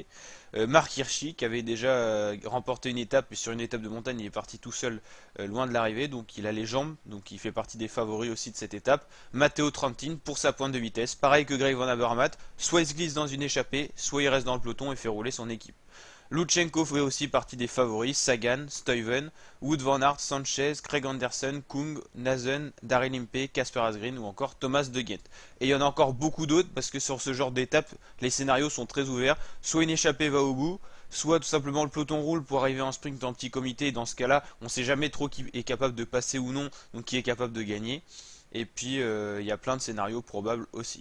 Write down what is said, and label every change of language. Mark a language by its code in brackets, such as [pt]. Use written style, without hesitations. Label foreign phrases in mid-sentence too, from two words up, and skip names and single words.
[fr] Marc Hirschi qui avait déjà remporté une étape, et sur une étape de montagne il est parti tout seul loin de l'arrivée, donc il a les jambes, donc il fait partie des favoris aussi de cette étape. Matteo Trentin pour sa pointe de vitesse, pareil que Greg Van Avermaet, soit il se glisse dans une échappée, soit il reste dans le peloton et fait rouler son équipe. Lutsenko fait aussi partie des favoris, Sagan, Stuyven, Wout van Aert, Sanchez, Craig Anderson, Kung, Nazen, Daryl Impey, Casper Asgreen ou encore Thomas De Gendt. Et il y en a encore beaucoup d'autres parce que sur ce genre d'étape, les scénarios sont très ouverts. Soit une échappée va au bout, soit tout simplement le peloton roule pour arriver en sprint en petit comité. Et dans ce cas-là, on ne sait jamais trop qui est capable de passer ou non, donc qui est capable de gagner. Et puis il y a plein de scénarios probables aussi.